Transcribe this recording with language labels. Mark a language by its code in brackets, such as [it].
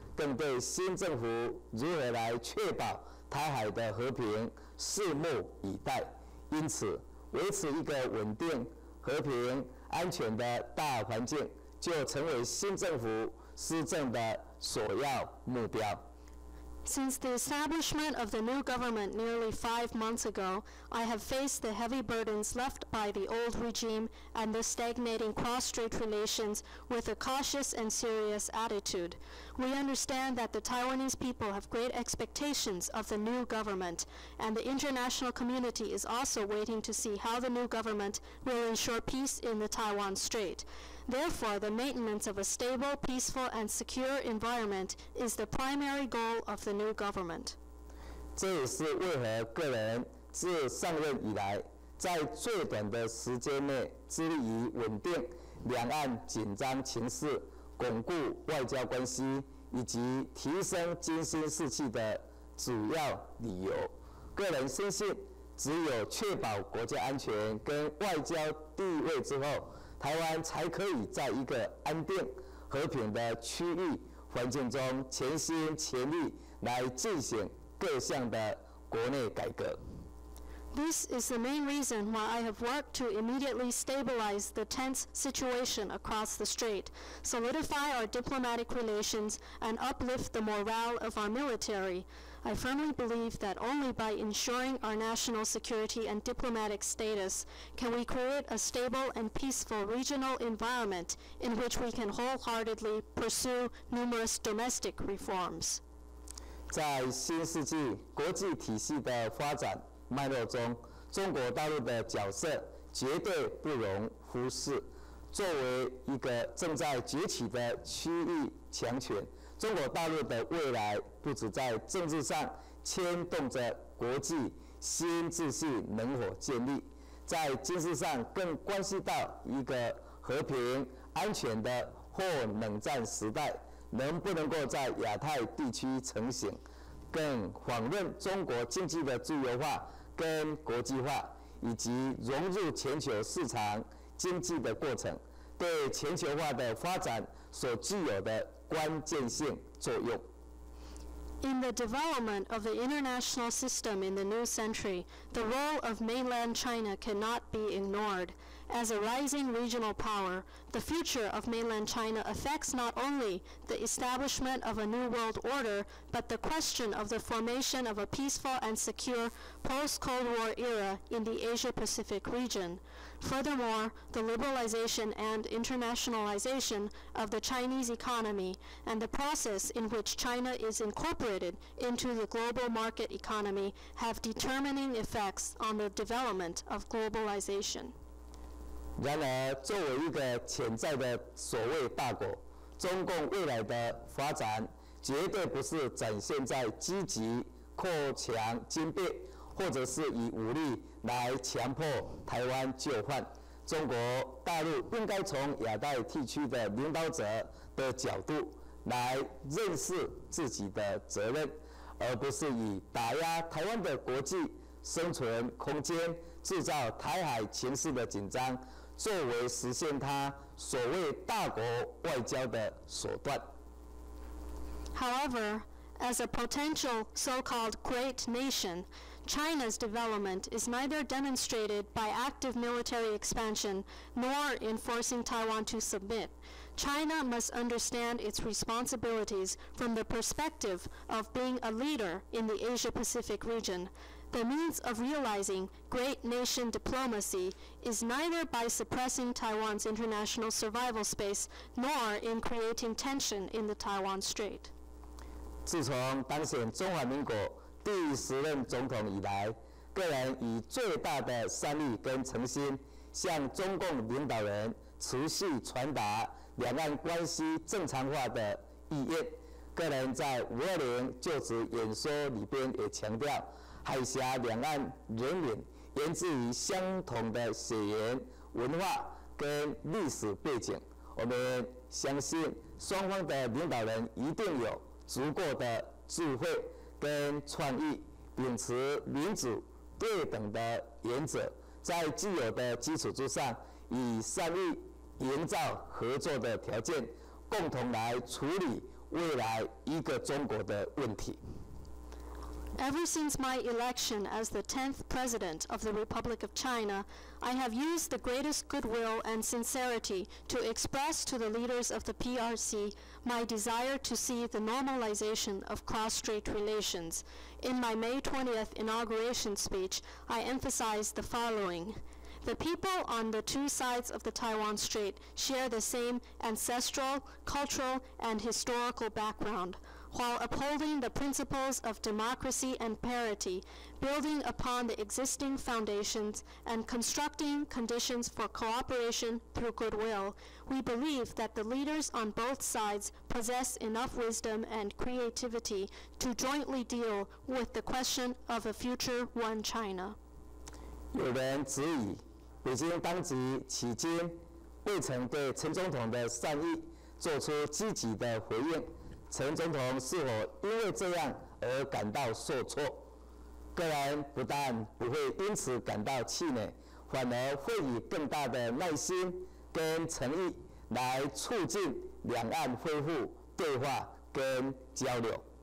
[zh] 更对新政府如何来确保台海的和平拭目以待。因此，维持一个稳定、和平、安全的大环境，就成为新政府施政的首要目标。 [en] Since the establishment of the new government nearly 5 months ago, I have faced the heavy burdens left by the old regime and the stagnating cross-strait relations with a cautious and serious attitude. We understand that the Taiwanese people have great expectations of the new government, and the international community is also waiting to see how the new government will ensure peace in the Taiwan Strait. Therefore, the maintenance of a stable, peaceful, and secure environment is the primary goal of the new government. [zh] 这也是为何个人自上任以来，在最短的时间内致力于稳定两岸紧张情势、巩固外交关系以及提升军心士气的主要理由。个人深信，只有确保国家安全跟外交地位之后，台湾才可以在一个安定、和平的区域环境中全心全力来进行各项的国内改革。 [en] This is the main reason why I have worked to immediately stabilize the tense situation across the strait, solidify our diplomatic relations, and uplift the morale of our military. I firmly believe that only by ensuring our national security and diplomatic status can we create a stable and peaceful regional environment in which we can wholeheartedly pursue numerous domestic reforms. [zh] 在新世纪国际体系的发展脉络中，中国大陆的角色绝对不容忽视。作为一个正在崛起的区域强权，中国大陆的未来不只在政治上牵动着国际新秩序能否建立，在军事上更关系到一个和平安全的后冷战时代能不能够在亚太地区成型，更访问中国经济的自由化跟国际化，以及融入全球市场经济的过程，对全球化的发展所具有的关键性作用。 [en] In the development of the international system in the new century, the role of mainland China cannot be ignored. As a rising regional power, the future of mainland China affects not only the establishment of a new world order, but the question of the formation of a peaceful and secure post-Cold War era in the Asia-Pacific region. Furthermore, the liberalization and internationalization of the Chinese economy and the process in which China is incorporated into the global market economy have determining effects on the development of globalization. [zh] 然而，作为一个潜在的所谓大国，中共未来的发展绝对不是展现在积极扩强军备，或者是以武力来强迫台湾就范。中国大陆应该从亚太地区的领导者的角度来认识自己的责任，而不是以打压台湾的国际生存空间、制造台海情势的紧张作为实现它所谓大国外交的手段。 [en] However, as a potential so-called great nation, China's development is neither demonstrated by active military expansion nor in forcing Taiwan to submit. China must understand its responsibilities from the perspective of being a leader in the Asia-Pacific region. The means of realizing great nation diplomacy is neither by suppressing Taiwan's international survival space nor in creating tension in the Taiwan Strait. [zh] 自从当选中华民国第10任总统以来，个人以最大的善意跟诚心，向中共领导人持续传达两岸关系正常化的意愿。个人在520就职演说里边也强调，海峡两岸人民源自于相同的血缘、文化跟历史背景。我们相信双方的领导人一定有足够的智慧跟创意，秉持民主对等的原则，在既有的基础之上，以善意营造合作的条件，共同来处理未来一个中国的问题。 [en] Ever since my election as the 10th President of the Republic of China, I have used the greatest goodwill and sincerity to express to the leaders of the PRC my desire to see the normalization of cross-strait relations. In my May 20th inauguration speech, I emphasized the following. The people on the two sides of the Taiwan Strait share the same ancestral, cultural, and historical background, while upholding the principles of democracy and parity, building upon the existing foundations, and constructing conditions for cooperation through goodwill. We believe that the leaders on both sides possess enough wisdom and creativity to jointly deal with the question of a future one China. [zh] 有人质疑，北京当局迄今未曾对陈总统的善意做出积极的回应。陈总统是否因为这样而感到受挫？个人不但不会因此感到气馁，反而会以更大的耐心跟诚意来促进两岸恢复对话跟交流。